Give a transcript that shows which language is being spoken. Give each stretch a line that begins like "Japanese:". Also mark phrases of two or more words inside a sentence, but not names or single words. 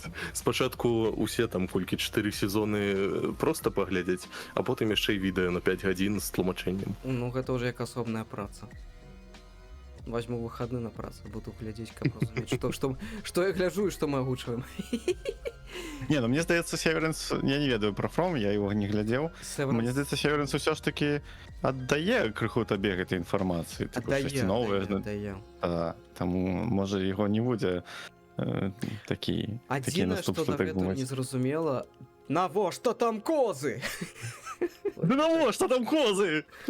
Belarusian: Спачатку усе там колькі 4 сезоны проста паглядзець, а потым яшчэ і відэа на 5 гадзін з тлумачэннем. Ну, гэта ўжо як асобная праца. Возьму выходны на працу, буду глядзець, каб разумець, што я гляджу і што мы агучваем. Не, ну мне здаецца, Северенс, я не ведаю про From, я его не глядзеў. Мне здаецца, Северенс усё ж таки аддае крыху табе гэтай інфармацыі. Аддае. Таму, можа, яго не будзе такі Адзінае, што наступства, так бы дагэтуль мовіць. незразумела, навошта там козы? Да навошта там козы?